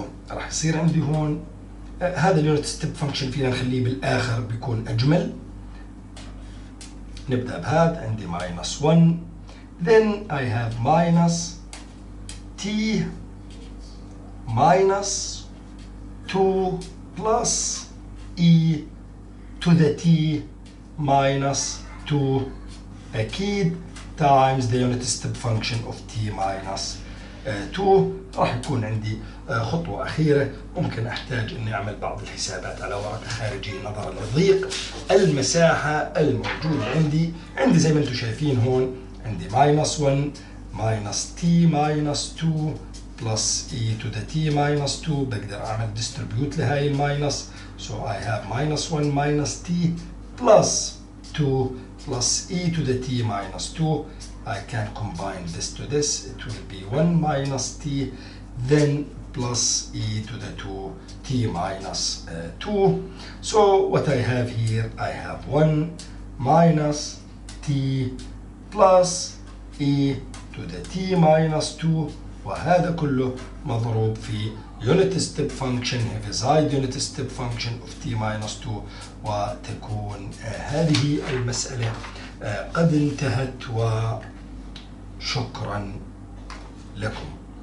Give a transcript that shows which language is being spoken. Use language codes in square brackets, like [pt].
[ar] راح يصير عندي هون هذا اليونت ستيب فانكشن فينا نخليه بالآخر بيكون أجمل. نبدأ بهذا، عندي [en] -1 then I have minus t minus 2 plus e to the t minus 2 أكيد times the unit step function of t minus 2. [ar] راح يكون عندي خطوة أخيرة ممكن أحتاج إني أعمل بعض الحسابات على ورقة خارجية نظرا لضيق المساحة الموجودة عندي زي ما أنتم شايفين هون، عندي -1 [en] minus t minus 2 plus e to the t minus 2. [ar] بقدر أعمل distribute لهاي الماينس. [en] So I have -1 minus t plus 2 plus e to the t minus 2. I can combine this to this. It will be 1 minus t then plus e to the 2 t minus 2. So what I have here, I have 1 minus t plus e to the t minus 2. [ar] وهذا كله مضروب في [en] unit step function Heaviside unit step function of t minus 2. [ar] وتكون هذه المسألة قد انتهت، وشكرا لكم.